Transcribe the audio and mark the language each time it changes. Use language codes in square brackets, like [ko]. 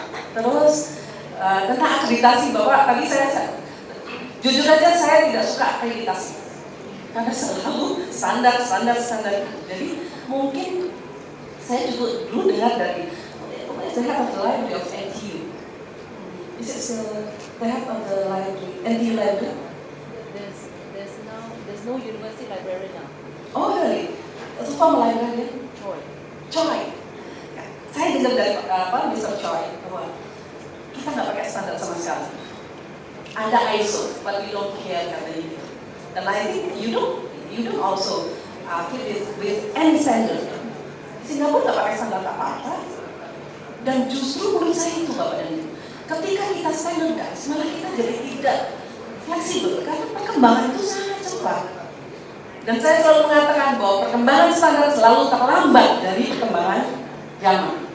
[id] Terus tentang akreditasi Bapak, tadi saya jujur aja saya tidak suka akreditasi karena selalu standar. Jadi mungkin saya juga dulu dengar dari [en] the head of the library of NTU. Is it still the head of the library, NTU library? There's no university librarian now. Oh really? So former librarian? Choi. [id] Ya, saya dengar dari Mr. Choi bahwa kita nggak pakai standar sama sekali. [en] Ada ISO, but we don't care katanya. Dan I think you don't also fit with any standard. [id] Singapura nggak pakai standar apa-apa. Dan justru menurut saya itu Bapak dan Ibu, ketika kita standardize, malah kita jadi tidak fleksibel karena perkembangan itu sangat cepat. Dan saya selalu mengatakan bahwa perkembangan standar selalu terlambat dari perkembangan zaman.